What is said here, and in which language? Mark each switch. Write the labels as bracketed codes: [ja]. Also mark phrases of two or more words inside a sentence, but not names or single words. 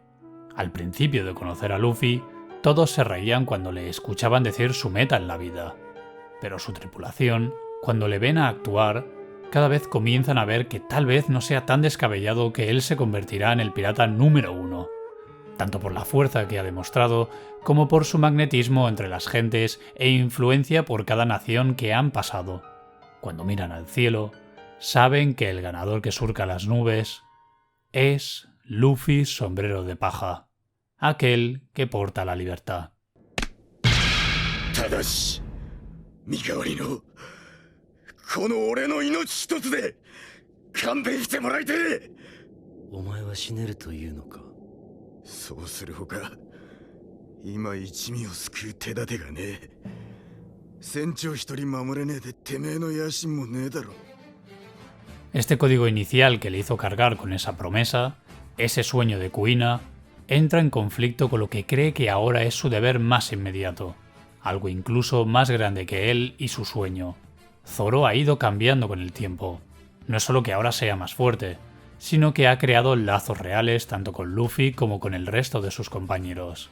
[es] Al principio de conocer a Luffy, todos se reían cuando le escuchaban decir su meta en la vida, pero su tripulación, cuando le ven a actuar, cada vez comienzan a ver que tal vez no sea tan descabellado que él se convertirá en el pirata número 1, tanto por la fuerza que ha demostrado como por su magnetismo entre las gentes e influencia por cada nación que han pasado. Cuando miran al cielo, saben que el ganador que surca las nubes es Luffy Sombrero de Paja, aquel que porta la libertad. [ja] ただし身代わりのこの俺の命一つで勘弁してもらいてえ。お前は死ねるというのか。そうするほか今一味を救う手立てがねえ。船長一人守れねえでてめえの野心もねえだろ。 [es] Este código inicial que le hizo cargar con esa promesa, ese sueño de Kuina, entra en conflicto con lo que cree que ahora es su deber más inmediato, algo incluso más grande que él y su sueño. Zoro ha ido cambiando con el tiempo. No es solo que ahora sea más fuerte, sino que ha creado lazos reales tanto con Luffy como con el resto de sus compañeros.